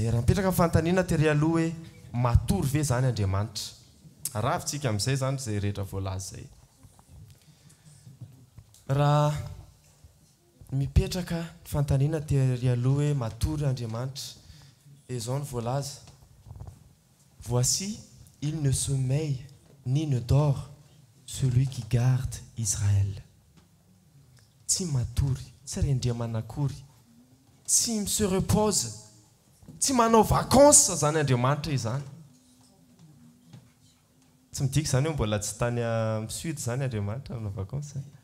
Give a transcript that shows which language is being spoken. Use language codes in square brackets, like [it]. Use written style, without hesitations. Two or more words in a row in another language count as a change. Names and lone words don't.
[mg] Raha mipetraka fantaniana tery aloha hoe matory ve zany Andriamanitra? Ravintsika amin'izay zany zay rehetra voalaza zay. Raha mipetraka fantaniana tery aloha hoe matory Andriamanitra, izao ny voalaza. [fr] Voici, il ne sommeille ni ne dort celui qui garde Israël. [mg] Tsy matory, tsy rendriamanakory, tsy [fr] se repose, [mg] tsy manao vacances zany Andriamanitra izany. Tsy midika zany hoe mbola tsy tany amin'ny sud zany Andriamanitra manao vacances.